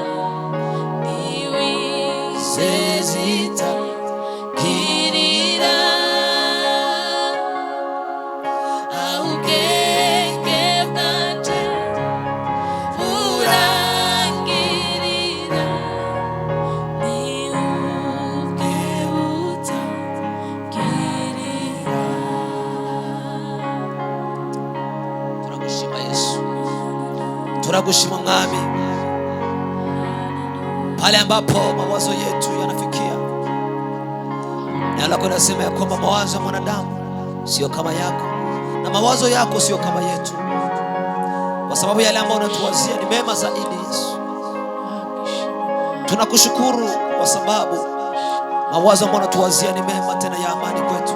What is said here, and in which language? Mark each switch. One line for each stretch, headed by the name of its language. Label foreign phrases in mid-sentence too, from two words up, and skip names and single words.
Kinyarwanda: ntiwizezitangirira ubwenge bwanjye burangirira ntiwubwebutangirira. turagushima Yesu, turagushima Mwami,
Swahili: pale ambapo mawazo yetu yanafikia. Neno lako linasema ya kwamba mawazo ya mwanadamu sio kama yako na mawazo yako sio kama yetu, kwa sababu yale ambayo unatuwazia ni mema zaidi. Yesu, tunakushukuru kwa sababu mawazo ambayo unatuwazia ni mema tena ya amani kwetu.